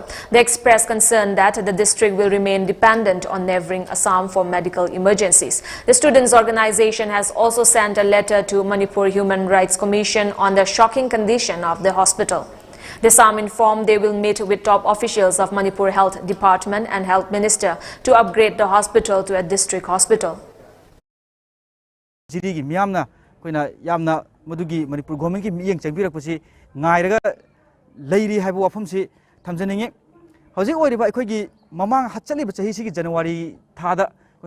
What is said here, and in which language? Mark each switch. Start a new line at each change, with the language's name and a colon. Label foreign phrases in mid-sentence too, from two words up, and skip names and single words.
English: They expressed concern that the district will remain dependent on neighboring Assam for medical emergencies. The students' organization has also sent a letter to Manipur Human Rights Commission on the shocking condition of the hospital. The Assam informed they will meet with top officials of Manipur Health Department and Health Minister to upgrade the hospital to a district hospital.
Manipuri: Manipur government ki miyeng changbirakpasi ngairaga leiri haibu wafamsi thamjaninge hojik oiriba aikoigi mamang hatchaliba chahi sigi January thada koi